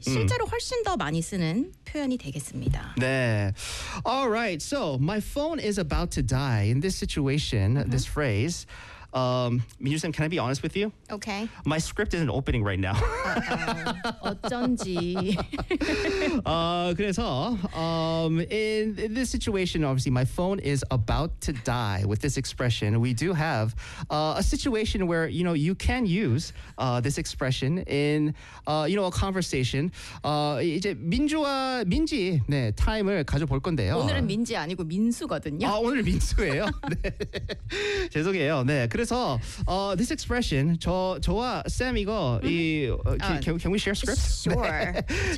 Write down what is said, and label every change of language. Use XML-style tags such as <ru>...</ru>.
<ko>실제로 훨씬 더 많이 쓰는 표현이 되겠습니다.</ko> <en>네. All right. So my phone is about to die. In this situation, this phrase, Minju-sam, can I be honest with you? Okay. My script isn't opening right now.</en> <ko>Uh-oh. 어쩐지.</ko> <en>그래서 in this situation, obviously, my phone is about to die. With this expression, we do have a situation where you know you can use this expression in you know a conversation.</en> <ko>이제 민지 네 타임을 가져볼 건데요. 오늘은 민지 아니고 민수거든요. 아 오늘 민수예요. 네. 죄송해요. 네.</ko> <en>그래서 this expression</en> <ko>저와 쌤 이거</ko> <en>can we share script? Sure. 네.</en>